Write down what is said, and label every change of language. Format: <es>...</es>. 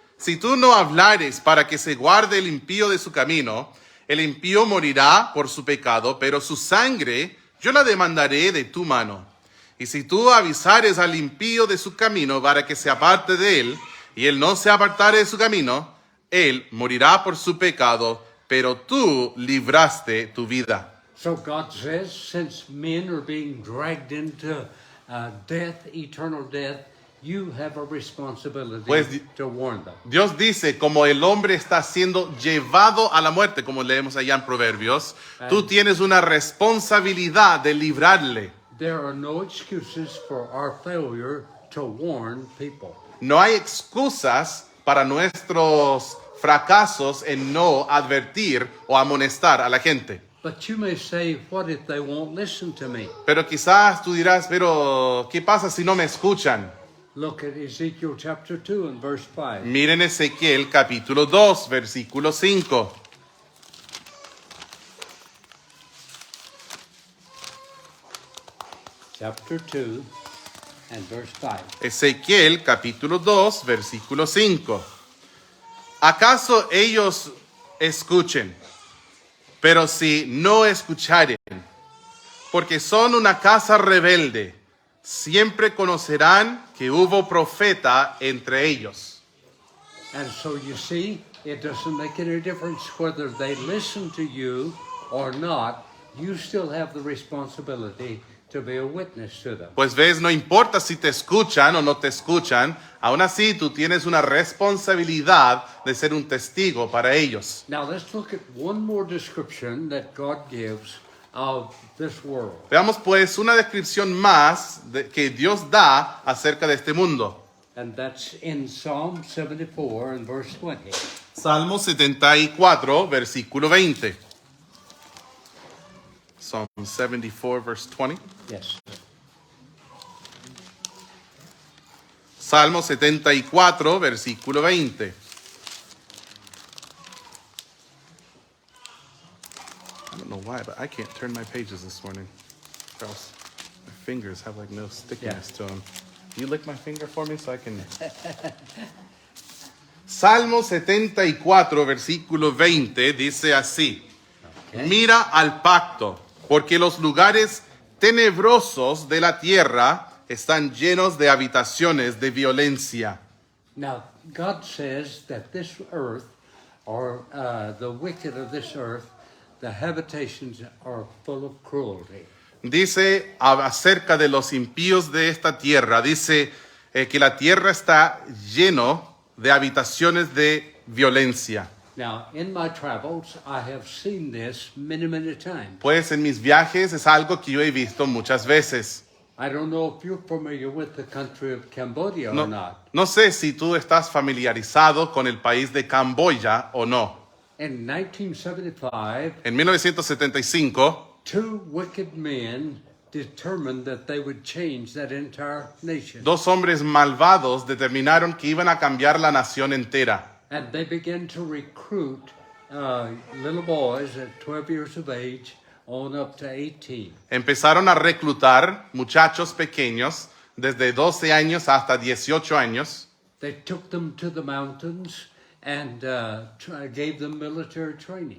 <es>Si tú no hablares para que se guarde el impío de su camino, el impío morirá por su pecado, pero su sangre yo la demandaré de tu mano. Y si tú avisares al impío de su camino para que se aparte de él, y él no se apartare de su camino, él morirá por su pecado, pero tú libraste tu vida.</es> <en>So God says, since men are being dragged into death, eternal death, you have a responsibility</en> <es>Pues,</es> <en>to warn them.</en> <es>Dios dice, como el hombre está siendo llevado a la muerte, como leemos allá en Proverbios, tú tienes una responsabilidad de librarle.</es> <en>There are no excuses for our failure to warn people.</en> <es>No hay excusas para nuestros fracasos en no advertir o amonestar a la gente.</es> <en>But you may say, what if they won't listen to me?</en> <es>Pero quizás tú dirás, pero ¿qué pasa si no me escuchan?</es> <en>Look at Ezekiel chapter 2 and verse 5.</en> <es>Miren Ezequiel capítulo 2, versículo 5.</es> <en>Chapter 2 and verse 5.</en> <es>Ezequiel capítulo 2, versículo 5. ¿Acaso ellos escuchen? Pero si no escucharen, porque son una casa rebelde, siempre conocerán que hubo profeta entre ellos.</es> <en>And so you see, it doesn't make any difference whether they listen to you or not. You still have the responsibility to be a witness to them.</en> <es>Pues ves, no importa si te escuchan o no te escuchan, aún así tú tienes una responsabilidad de ser un testigo para ellos.</es> <en>Now let's look at one more description that God gives of this world.</en> <es>Veamos pues una descripción más que Dios da acerca de este mundo.</es> <en>And that's in Psalm 74 and verse 20.</en> <es>Salmo 74, versículo 20.</es> <en>Psalm 74, verse 20. Yes.</en> <es>Salmo 74, versículo 20.</es> <en>I don't know why, but I can't turn my pages this morning. Else my fingers have like no stickiness to them. You lick my finger for me so I can...</en> <es>Salmo 74, versículo 20, dice así.</es> <en>Okay.</en> <es>Mira al pacto, porque los lugares tenebrosos de la tierra están llenos de habitaciones de violencia.</es> <en>Now, God says that this earth, or the wicked of this earth, the habitations are full of cruelty.</en> <es>Dice acerca de los impíos de esta tierra, dice que la tierra está lleno de habitaciones de violencia.</es> <en>Now, in my travels, I have seen this many, many times.</en> <es>Pues en mis viajes es algo que yo he visto muchas veces.</es> <en>I don't know if you're familiar with the country of Cambodia or not.</en> <es>No sé si tú estás familiarizado con el país de Camboya o no.</es> <en>In 1975,</en> <es>En 1975,</es> <en>two wicked men determined that they would change that entire nation.</en> <es>dos hombres malvados determinaron que iban a cambiar la nación entera.</es> <en>And they began to recruit little boys at 12 years of age on up to 18.</en> <es>Empezaron a reclutar muchachos pequeños desde 12 años hasta 18 años.</es> <en>They took them to the mountains and gave them military training.</en>